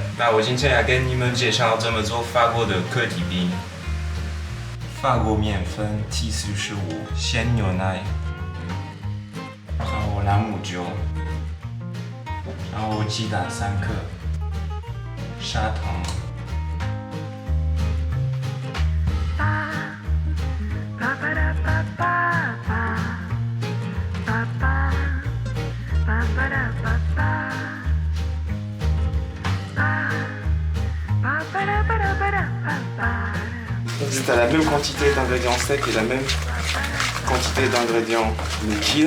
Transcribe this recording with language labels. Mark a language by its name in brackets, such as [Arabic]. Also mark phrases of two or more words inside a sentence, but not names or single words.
[Chinese] 那我今天要跟你们介绍怎么做法国的客体饼。法国面粉T45，鲜牛奶，然后朗姆酒，然后鸡蛋3颗，砂糖。 [French] C'est à la même quantité d'ingrédients secs et la même quantité d'ingrédients liquides.